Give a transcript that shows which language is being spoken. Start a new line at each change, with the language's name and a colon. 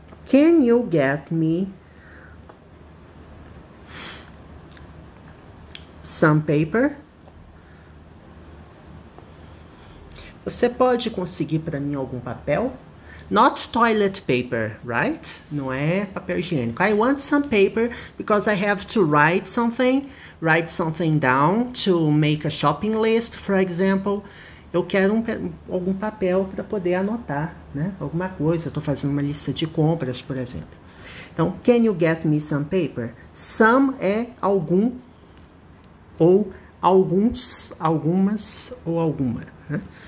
English: Can you get me some paper?
Portuguese: Você pode conseguir para mim algum papel?
English: Not toilet paper, right?
Portuguese: Não é papel higiênico.
English: I want some paper because I have to write something down to make a shopping list, for example.
Portuguese: Eu quero algum papel para poder anotar, né? Alguma coisa. Estou fazendo uma lista de compras, por exemplo. Então,
English: can you get me some paper?
Portuguese: Some é algum ou alguns, algumas ou alguma, né?